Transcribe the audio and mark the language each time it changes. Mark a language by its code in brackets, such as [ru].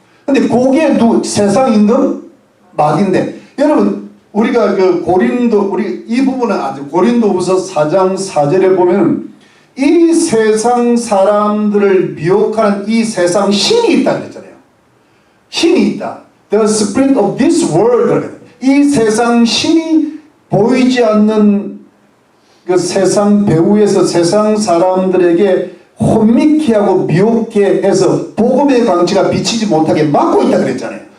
[ko] 근데 그게 세상 임금 마귀인데 여러분 우리가 우리 이 부분은 아주 고린도후서 4장 4절에 보면 이 세상 사람들을 미혹하는 이 세상 신이 있다 그랬잖아요. 신이 있다. [en] The spirit of this world. [ko] 이 세상 신이 보이지 않는 그 세상 배후에서 세상 사람들에게 혼미케 하고 미혹케 해서 복음의 광채가 비치지 못하게 막고 있다 그랬잖아요.